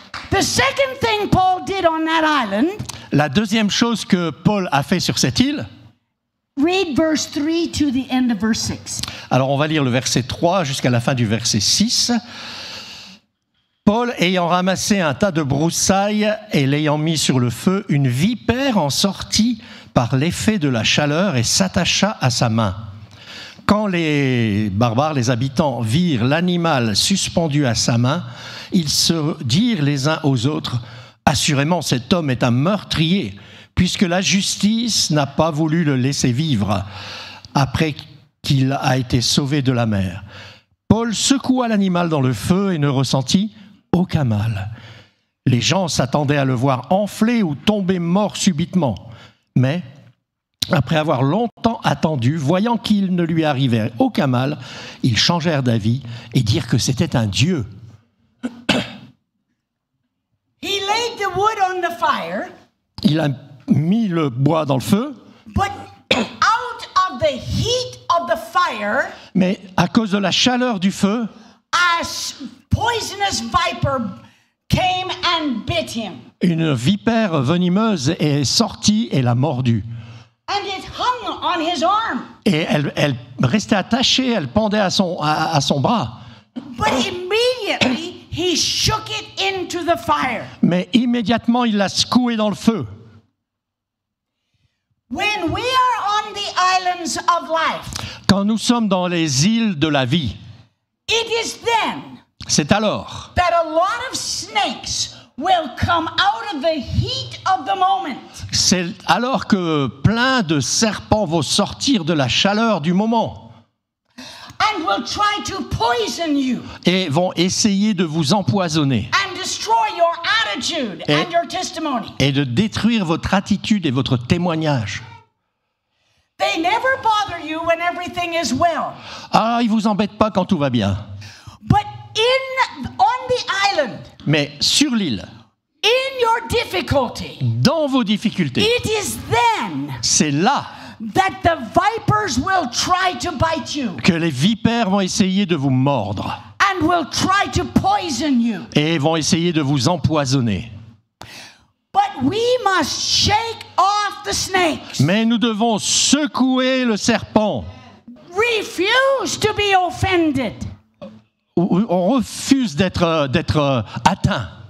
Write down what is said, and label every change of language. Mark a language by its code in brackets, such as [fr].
[en] The second thing Paul did on that island, [fr] La deuxième chose que Paul a fait sur cette île, [en] read verse 3 to the end of verse 6. [fr] alors on va lire le verset 3 jusqu'à la fin du verset 6. Paul, ayant ramassé un tas de broussailles et l'ayant mis sur le feu, une vipère en sortit par l'effet de la chaleur et s'attacha à sa main. Quand les barbares, les habitants, virent l'animal suspendu à sa main, ils se dirent les uns aux autres, « Assurément, cet homme est un meurtrier, puisque la justice n'a pas voulu le laisser vivre après qu'il a été sauvé de la mer. » Paul secoua l'animal dans le feu et ne ressentit aucun mal. Les gens s'attendaient à le voir enfler ou tomber mort subitement. Mais, après avoir longtemps attendu, voyant qu'il ne lui arrivait aucun mal, ils changèrent d'avis et dirent que c'était un dieu. [en] He laid the wood on the fire, [fr] Il a mis le bois dans le feu, [en] but out of the heat of the fire, [fr] mais à cause de la chaleur du feu, [en] a poisonous viper came and bit him. [fr] une vipère venimeuse est sortie et l'a mordu. [en] And it hung on his arm. [fr] Et elle restait attachée, elle pendait à son bras. [en] But immediately he shook it into the fire. [fr] Mais immédiatement, il l'a secouée dans le feu. [en] When we are on the islands of life, [fr] Quand nous sommes dans les îles de la vie, [en] it is then [fr] c'est alors [en] that a lot of snakes will come out of the heat of the moment. [fr] C'est alors que plein de serpents vont sortir de la chaleur du moment [en] And will try to poison you [fr] et vont essayer de vous empoisonner [en] and destroy your attitude [fr] Et- [en] and your testimony. [fr] et de détruire votre attitude et votre témoignage. [en] They never bother you when everything is well. [fr] Ah, ils vous embêtent pas quand tout va bien. [en] But on the island, [fr] Mais sur l'île, [en] in your difficulty, [fr] dans vos difficultés, [en] it is then [fr] c'est là [en] that the vipers will try to bite you [fr] que les vipères vont essayer de vous mordre [en] and will try to poison you. [fr] et vont essayer de vous empoisonner. [en] But we must shake off the snakes. [fr] Mais nous devons secouer le serpent. [en] Refuse to be offended. [fr] On refuse d'être atteint.